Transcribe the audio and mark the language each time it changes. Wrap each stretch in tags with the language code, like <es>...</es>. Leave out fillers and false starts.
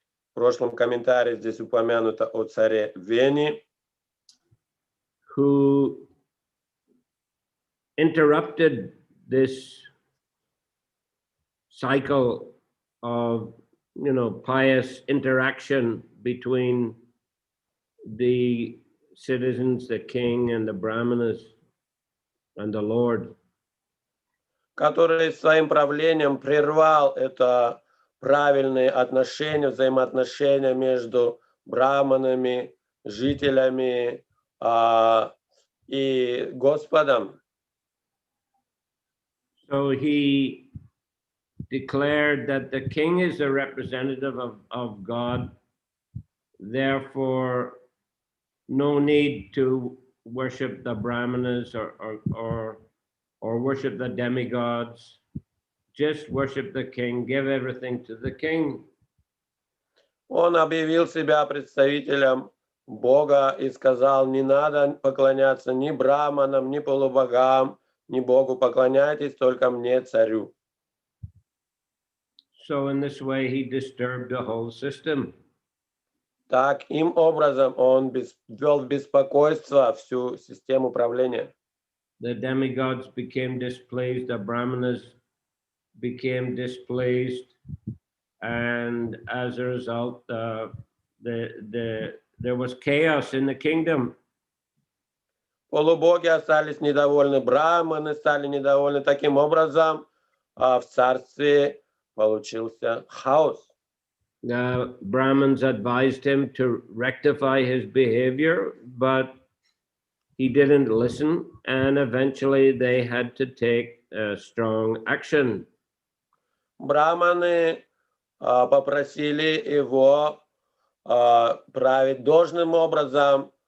<ru>В прошлом комментарии здесь упомянуто о царе Вене,</ru> <en>who interrupted this cycle of pious interaction between the citizens, the king, and the brahmanas and the Lord.</en> <ru>который своим правлением прервал это правильные отношения, взаимоотношения между браманами, жителями и Господом.</ru> <en>So he declared that the king is a representative of God, therefore no need to worship the brahmanas or worship the demigods. Just worship the king, give everything to the king.</en> <ru>Он объявил себя представителем Бога и сказал: не надо поклоняться ни браманам, ни полубогам, ни Богу, поклоняйтесь только мне, царю.</ru> <en>So in this way he disturbed the whole system.</en> <ru>Таким образом он ввел в беспокойство всю систему управления.</ru> <en>The demigods became displeased, the brahmanas became displeased, and as a result, there was chaos in the kingdom.</en> <ru>Полубоги остались недовольны, браманы стали недовольны. Таким образом, в царстве получился хаос.</ru> <en>The Brahmins advised him to rectify his behavior, but he didn't listen, and eventually they had to take strong action.</en> <ru>Браманы попросили его править должным образом.</ru>